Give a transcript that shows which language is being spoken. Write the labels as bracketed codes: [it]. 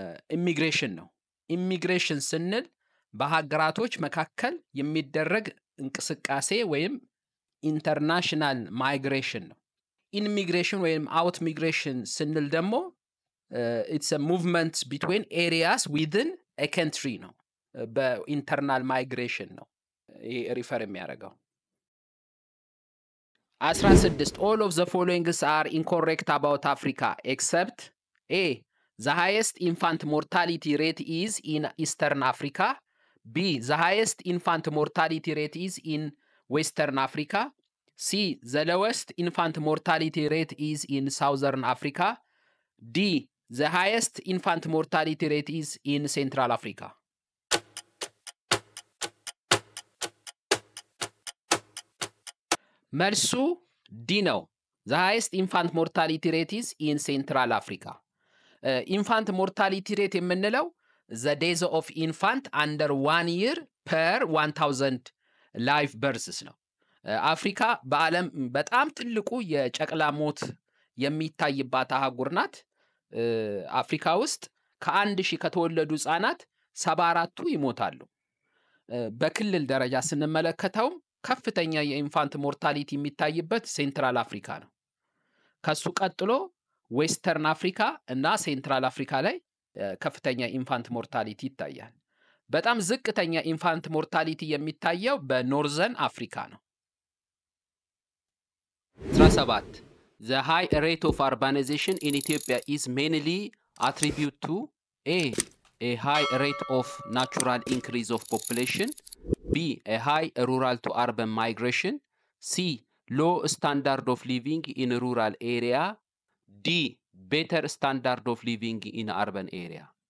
[am] ኢሚግሬሽን ነው። ኢሚግሬሽን ስንል በሀገራቶች መካከል የሚደረግ እንቅስቃሴ ወይም ኢንተርናሽናል ማይግሬሽን ነው። ኢሚግሬሽን ወይም አውት ሚግሬሽን ስንል ደግሞ [en] it's a movement between areas within a country [am] ነው። በኢንተርናል ማይግሬሽን ነው ይሄ ሪፈር የሚያደርገው። 16 All of the following are incorrect about Africa except A. [en] The highest infant mortality rate is in Eastern Africa. B. The highest infant mortality rate is in Western Africa. C. The lowest infant mortality rate is in Southern Africa. D. The highest infant mortality rate is in Central Africa. [am] መልሱ ዲ ነው። [en] The highest infant mortality rate is in Central Africa. infant mortality rate የምንለው the days of infant under 1 year per 1000 live births ነው። [am] አፍሪካ በዓለም በጣም ትልቁ የጨቅላ ሞት የሚታይባት አህጉር ናት። አፍሪካ ውስጥ ከ1000 ከተወለዱ ህጻናት 74ቱ ይሞታሉ። በክልል ደረጃ ስንመለከተው ከፍተኛ የኢንፋንት ሞርታሊቲ የሚታይበት ሴንትራል አፍሪካ ነው። ከሱ ቀጥሎ ዌስተርን አፍሪካ እና ሴንትራል አፍሪካ ላይ ከፍተኛ ኢንፋንት ሞርታሊቲ ይታያል። በጣም ዝቅተኛ ኢንፋንት ሞርታሊቲ የሚታየው በኖርዘርን አፍሪካ ነው። [en] 17 The high rate of urbanization in Ethiopia is mainly attributed to A high rate of natural increase of population. B. A high rural to urban migration. C. Low standard of living in rural area. D. Better standard of living in urban area.